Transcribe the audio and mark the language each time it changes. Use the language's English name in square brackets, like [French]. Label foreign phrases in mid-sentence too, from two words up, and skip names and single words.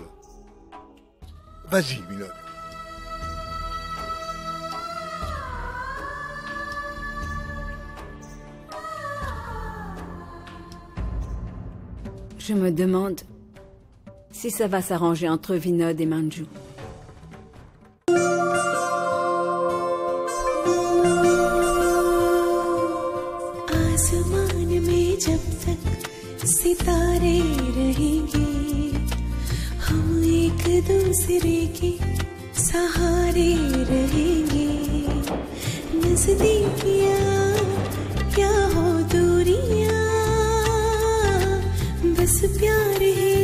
[French] Vas-y, Vinod. Je me demande si ça va s'arranger entre Vinod et Manju. [Hindi] आसमान में जब तक सितारे रहेंगे हम एक दूसरे के सहारे रहेंगे नजदीकियां क्या हो दूरियां बस प्यार है